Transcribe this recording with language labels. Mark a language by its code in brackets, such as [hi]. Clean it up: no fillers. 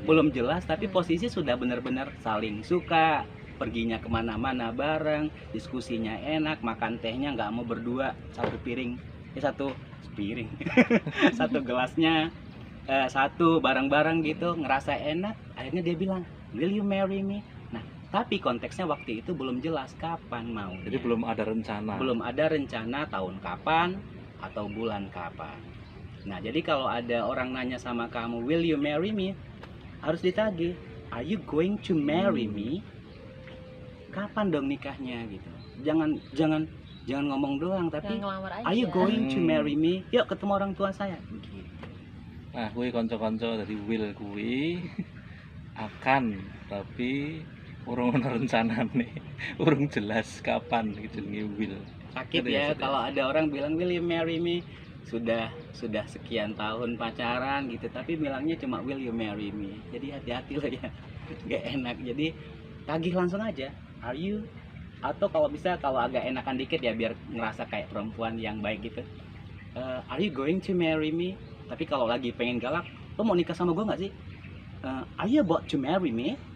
[id] belum jelas, tapi posisi sudah benar-benar saling suka, perginya kemana-mana bareng, diskusinya enak, makan tehnya nggak mau berdua, satu piring, satu piring, satu gelasnya, satu bareng-bareng gitu, ngerasa enak. Akhirnya dia bilang, [en] will you marry me? [id] Nah, tapi konteksnya waktu itu belum jelas kapan mau. Jadi belum ada rencana. Belum ada rencana tahun kapan atau bulan kapan. Nah, jadi kalau ada orang nanya sama kamu, [en] will you marry me? [id] Harus ditagih, [en] are you going to marry me? [id] Kapan dong nikahnya gitu. Jangan ngomong doang, tapi Jangan ngelamar aja. [en] are you going to Hmm. marry me? [id] Yuk ketemu orang tua saya. Gitu. [jv] Nah, kuwi kanca-kanca dari will kuwi akan, tapi urung ana rencanane. Urung jelas kapan gitu jenenge will. [id] Sakit Gitu ya ya, Sud, ya? kalau ada orang bilang [en] will you marry me? [id] Sudah sekian tahun pacaran gitu, tapi bilangnya cuma will you marry me. Jadi hati-hati lah ya. Gak enak. Jadi tagih langsung aja. [en] Are you? [id] Atau kalau bisa kalau agak enakan dikit ya biar ngerasa kayak perempuan yang baik gitu. [en] Are you going to marry me? [id] Tapi kalau lagi pengen galak, lo mau nikah sama gue nggak sih? [en] Are you about to marry me?